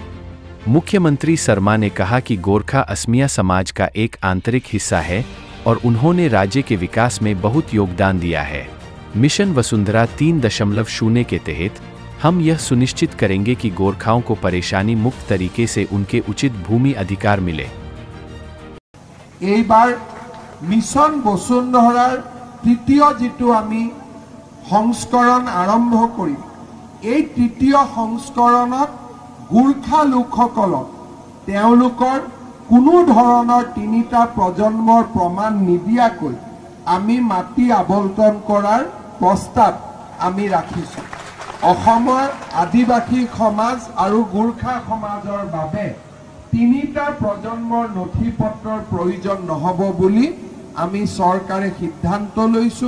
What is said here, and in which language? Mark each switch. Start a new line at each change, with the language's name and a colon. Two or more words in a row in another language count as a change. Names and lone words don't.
Hindi: मुख्यमंत्री शर्मा ने कहा कि गोरखा असमिया समाज का एक आंतरिक हिस्सा है और उन्होंने राज्य के विकास में बहुत योगदान दिया है। मिशन वसुंधरा 3.0 के तहत हम यह सुनिश्चित करेंगे कि गोरखाओं को परेशानी मुक्त तरीके से उनके उचित भूमि अधिकार मिले।
Assamese: মিছন বসুন্ধৰাৰ তৃতীয় যিটো আমি সংস্কৰণ আৰম্ভ কৰিম। এই তৃতীয় সংস্কৰণত गोरखा लोकসকলক তেওঁলোকৰ কোনো ধৰণৰ তিনিটা প্ৰজন্মৰ প্ৰমাণ নিদিয়াকৈ আমি মাটি আবণ্টন কৰাৰ প্ৰস্তাৱ আমি ৰাখিছো। অসমৰ আদিবাসী সমাজ আৰু গোৰ্খা সমাজৰ বাবে তিনিটা প্ৰজন্মৰ নথিপত্ৰৰ প্ৰয়োজন নহব বুলি আমি চৰকাৰে সিদ্ধান্ত লৈছো।